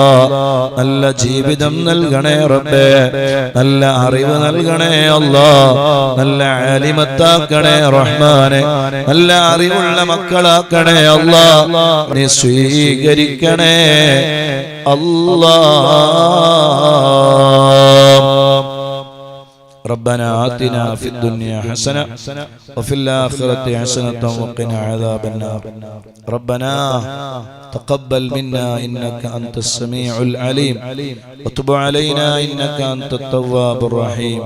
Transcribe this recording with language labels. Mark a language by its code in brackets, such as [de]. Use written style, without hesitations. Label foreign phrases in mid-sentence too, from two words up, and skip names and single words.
[ml] നല്ല ജീവിതം നൽകണേ റബ്ബേ. നല്ല അറിവ് നൽകണേ അല്ലാ. നല്ല ആലിമത്താക്കണേ റഹ്മാനെ. നല്ല അറിവുള്ള മക്കളാക്കണേ അല്ലാ. നീ സ്വീകരിക്കണേ അല്ലാ. [ar] ربنا آتنا في الدنيا حسنة وفي الآخرة حسنة وقنا عذاب النار. ربنا تقبل منا إنك أنت السميع العليم وتب علينا إنك أنت التواب الرحيم.